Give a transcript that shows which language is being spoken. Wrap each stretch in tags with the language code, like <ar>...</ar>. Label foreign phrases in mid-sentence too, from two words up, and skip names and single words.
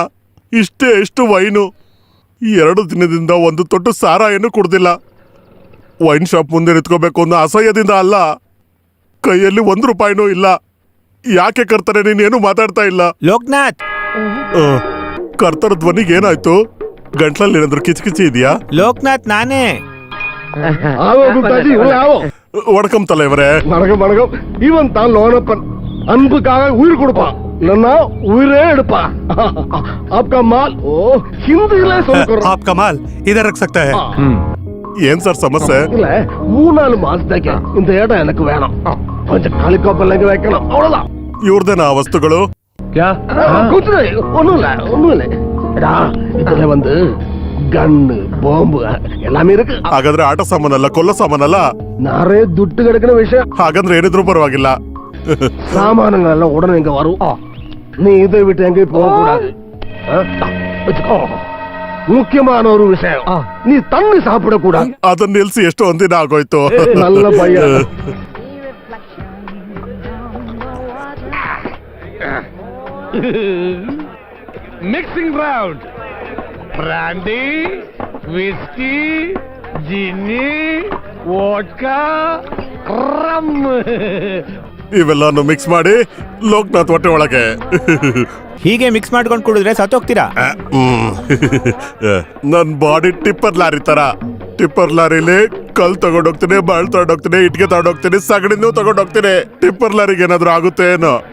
<kn>ಇಷ್ಟೇ ಎಷ್ಟು ವೈನು? 2 ದಿನದಿಂದ ಒಂದು ತೊಟ್ಟು ಸಾರಾಯನ್ನು ಕುಡ್ದಿಲ್ಲ.</kn> <en>wine shop</en> <kn>ಮುಂದೆ ನಿಂತ್ಕೋಬೇಕು ಅನ್ನೋ ಅಸಹ್ಯದಿಂದ ಅಲ್ಲ, ಕೈಯಲ್ಲಿ 1 ರೂಪಾಯಿನೂ ಇಲ್ಲ. ಯಾಕೆ ಕರ್ತಾರೆ ನೀನೇನು ಮಾತಾಡ್ತಾ ಇಲ್ಲ? ಲೋಕನಾಥ್, ಕರ್ತರ ಧ್ವನಿಗೆ ಏನಾಯ್ತು? ಗಂಟ್ಲಲ್ಲಿ ಏನಾದ್ರು ಕಿಚಕಿಚಿ ಇದೆಯಾ? ಲೋಕನಾಥ್ ನಾನೇ.</kn> <ta>ஆவோ குப்தாஜி, உள்ள ஆவோ. வணக்கம் தலைவரே. வணக்கம் வணக்கம். இவன் தான் லோனப்பன். அன்புக்காக உயிர் கொடுப்பான், இல்லன்னா உயிரே எடுப்பான்.</ta> <hi>आपका माल ओ</hi> <ta>ஹிந்தில சொல்றேன்.</ta> <hi>आपका माल इधर रख सकता है?</hi> <kn>ಏನ್ ಸರ್ ಸಮಸ್ಯೆ?</kn> <ta>இல்ல, 3-4 மாசத்துக்கு இந்த இடம் எனக்கு வேணும். கொஞ்சம் காலிக்கோப்பல்ல வைக்கணும், அவ்வளவுதான்.</ta> <kn>ಇವ್ರದೇನಾ ವಸ್ತುಗಳು? क्या?</kn> <ta>ஒண்ணும் இல்ல. எடா, இதுல வந்து கன்னு, பாம்பு எல்லாமே இருக்கு.</ta> <kn>ಹಾಗಾದ್ರೆ ಆಟ ಸಾಮಾನಲ್ಲ, ಕೊಲ್ಲ ಸಾಮಾನಲ್ಲ?</kn> <ta>நிறைய துட்டு கிடக்கிற விஷயம்.</ta> <kn>ಹಾಗಂದ್ರೆ ಏನಿದ್ರು ಪರವಾಗಿಲ್ಲ.</kn> <ta>சாமானங்கள் எல்லாம் உடனே இங்க வரும். நீ இதை விட்டு எங்கேயும் போக கூடாது. வச்சுக்கோ. முக்கியமான ஒரு விஷயம், நீ தண்ணி சாப்பிட கூடாது.</ta> <kn>ಅದನ್ನ ನಿಲ್ಸಿ ಎಷ್ಟೋ ಒಂದಿನ ಆಗೋಯ್ತು.</kn> <ta>நல்ல பையன்.</ta> <en>mixing round, brandy, whisky, gin, vodka, rum,</en> <kn>ಇವೆಲ್ಲಾನು ಮಿಕ್ಸ್ ಮಾಡಿ ಲೋಕನಾಥ್ ಹೊಟ್ಟೆ ಒಳಗೆ ಹೀಗೆ ಮಿಕ್ಸ್ ಮಾಡ್ಕೊಂಡು ಕುಡಿದ್ರೆ ಸತ್ತೋಗ್ತೀರಾ. ನನ್ ಬಾಡಿ</kn> <en>tipper lorry</en> <kn>ತರ.</kn> <en>tipper lorryಲಿ</en> <kn>ಕಲ್ ತಗೊಂಡೋಗ್ತೀನಿ, ಬಾಳ್ ತಗೊಂಡೋಗ್ತೀನಿ, ಇಟ್ಗೆ ತಗೊಂಡೋಗ್ತೀನಿ, ಸಗಣಿನೂ ತಗೊಂಡೋಗ್ತೀನಿ.</kn> <en>tipper lorryಗೆ</en> <kn>ಏನಾದ್ರು ಆಗುತ್ತೆ ಏನೋ.</kn>